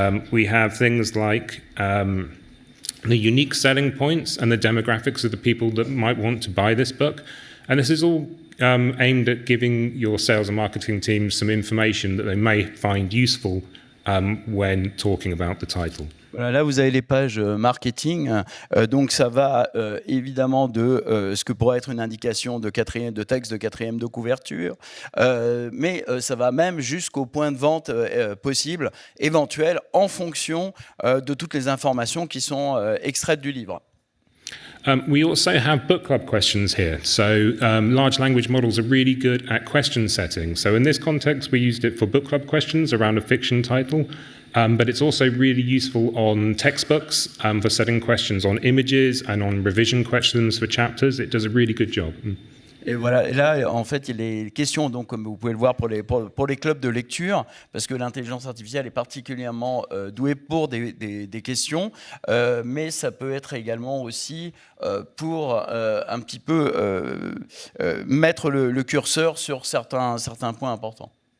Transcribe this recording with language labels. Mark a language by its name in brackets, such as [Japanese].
[English] We have things like the unique selling points and the demographics of the people that might want to buy this book. And this is all aimed at giving your sales and marketing teams some information that they may find useful when talking about the title. [French] Voilà, là, vous avez les pages marketing. Donc, ça va évidemment de ce que pourrait être une indication de texte de quatrième de couverture, mais ça va même jusqu'au point de vente possible, éventuel, en fonction de toutes les informations qui sont extraites du livre. [English] We also have book club questions here. So large language models are really good at question setting. So in this context, we used it for book club questions around a fiction title, but it's also really useful on textbooks for setting questions on images and on revision questions for chapters. It does a really good job. [French] Et voilà, et là, en fait, il est question, donc, comme vous pouvez le voir, pour les clubs de lecture, parce que l'intelligence artificielle est particulièrement douée pour des questions, mais ça peut être également aussi pour un petit peu mettre le curseur sur certains points importants.